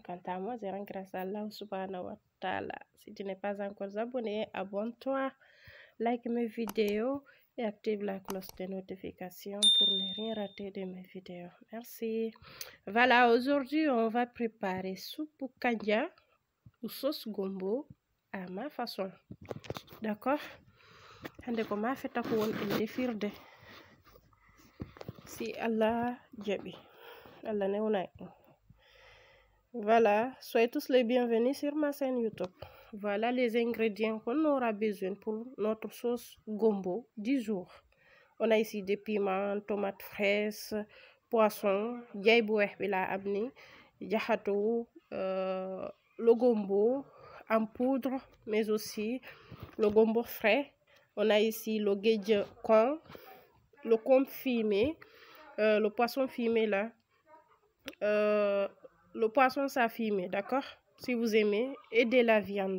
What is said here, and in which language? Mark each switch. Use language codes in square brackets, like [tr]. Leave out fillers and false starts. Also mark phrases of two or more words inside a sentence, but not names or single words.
[fr] Quant à moi, je rends grâce à Allah [ar] سبحانه وتعالى. [fr] Si tu n'es pas encore abonné, abonne-toi, like mes vidéos et active la cloche de notification pour ne rien rater de mes vidéos. Merci. Voilà, aujourd'hui on va préparer soupe kanja ou sauce gombo à ma façon. D'accord? [ff] Hande ko ma feta ko won en defirde. Si Allah jabi. Allah newnay. [fr] Voilà, soyez tous les bienvenus sur ma chaîne YouTube. Voilà les ingrédients qu'on aura besoin pour notre sauce gombo du jour. On a ici des piments, tomates fraîches, poisson, [wo] jay bu weex bi laa am ni, jaxatu, [fr] le gombo en poudre, mais aussi le gombo frais. On a ici le géej con, le cône fumé, le poisson fumé là, le poisson ça fumé, d'accord, si vous aimez, et de la viande.